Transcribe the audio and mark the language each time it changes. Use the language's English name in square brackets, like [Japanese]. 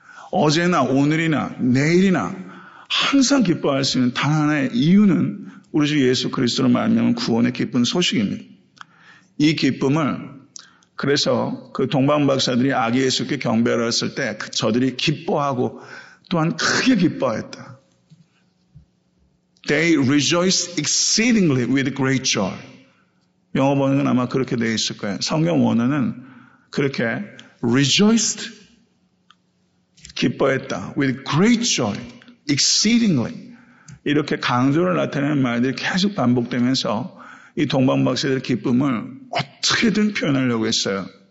[Korean] 어제나 오늘이나 내일이나 항상 기뻐할 수 있는 단 하나의 이유는 우리 주 예수 그리스도로 말미암은 구원의 기쁜 소식입니다. 이 기쁨을 그래서 그 동방 박사들이 아기 예수께 경배를 했을 때 저들이 기뻐하고 또한 크게 기뻐했다. [English] They rejoiced exceedingly with great joy. [Korean] 영어 번역은 아마 그렇게 되어 있을 거예요. 성경 원어는 그렇게 rejoiced 기뻐했다. [English] with great joy, exceedingly [Korean] 이렇게 강조를 나타내는 말들이 계속 반복되면서 이 동방 박사들의 기쁨을 어떻게든 표현하려고 했어요.